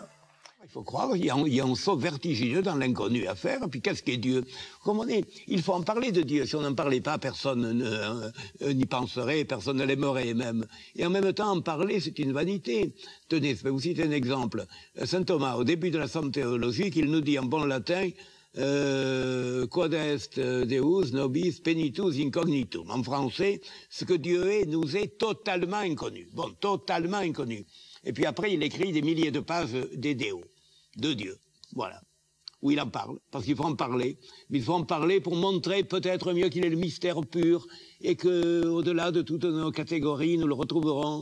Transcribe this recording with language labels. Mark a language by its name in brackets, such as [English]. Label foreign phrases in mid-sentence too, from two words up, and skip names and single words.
[French] Il faut croire qu'il y a un saut vertigineux dans l'inconnu à faire. Et puis qu'est-ce qu'est Dieu? Comme on est, il faut en parler de Dieu. Si on n'en parlait pas, personne n'y penserait, personne ne l'aimerait même. Et en même temps, en parler, c'est une vanité. Tenez, je vais vous citer un exemple. Saint Thomas, au début de la somme théologique, il nous dit en bon latin [Latin] quod est Deus nobis penitus incognitum. [French] En français, ce que Dieu est nous est totalement inconnu. Bon, totalement inconnu. Et puis après, il écrit des milliers de pages d'Idéo, de Dieu, voilà, où il en parle, parce qu'il faut en parler. Mais il faut en parler pour montrer peut-être mieux qu'il est le mystère pur, et qu'au-delà de toutes nos catégories, nous le retrouverons.